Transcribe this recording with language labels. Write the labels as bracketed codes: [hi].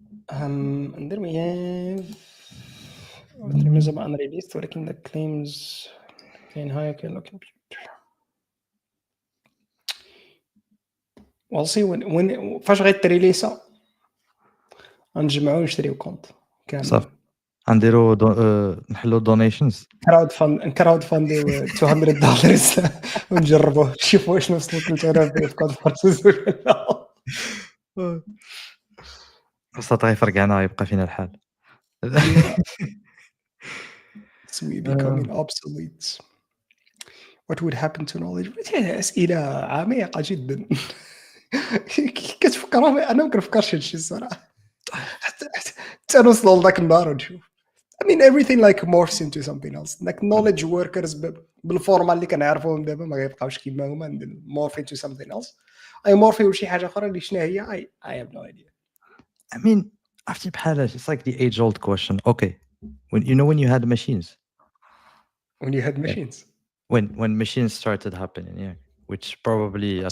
[en] And then we have automation unreleased working the claims in hierarchy computer. We'll see when [ar] فاش غيتريليسا غنجمعو ونشريو كونت كامل. صافي نديرو نحلو donations. كراود فانديو $200 ونجربوه نشوفوا واش نوصلوا 3000 في كود فورسز ولا لا. بساطة غيفرقعنا يبقى فينا الحال. [en] So we becoming obsolete. What would happen to knowledge? [ar] أسئلة عميقة جدا. كتفكر أنا ما كنفكرش هادشي الصراحة. حتى نوصلوا لذاك النهار ونشوف. [en] I mean everything like morphs into something else. Like knowledge workers [ar] بالفورمال اللي كنعرفوهم دابا ما غيبقاوش كيما هما [en] morph into something else. I morph [ar] شي حاجة أخرى اللي شنو هي [en] I have no idea. I mean, [ar] عرفتي بحال [en] it's like the age old question. Okay, when you had machines. When you had machines. When machines started happening, yeah, which probably at